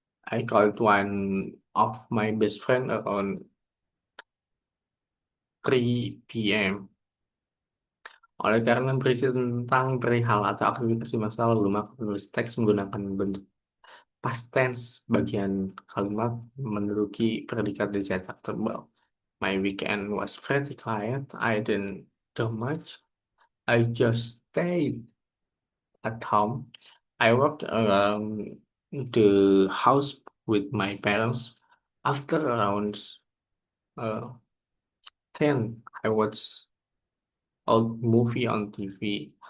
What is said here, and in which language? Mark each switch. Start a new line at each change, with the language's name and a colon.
English: I called one of my best friend around 3 p.m.
Indonesian: Oleh karena berisi tentang perihal atau aktivitas di masa lalu, maka penulis teks menggunakan bentuk past tense. Bagian kalimat menduduki predikat dicetak tebal.
English: My weekend was pretty quiet. I didn't do much. I just stayed at home. I walked around the house with my parents. After around uh, 10, I watched a movie on TV.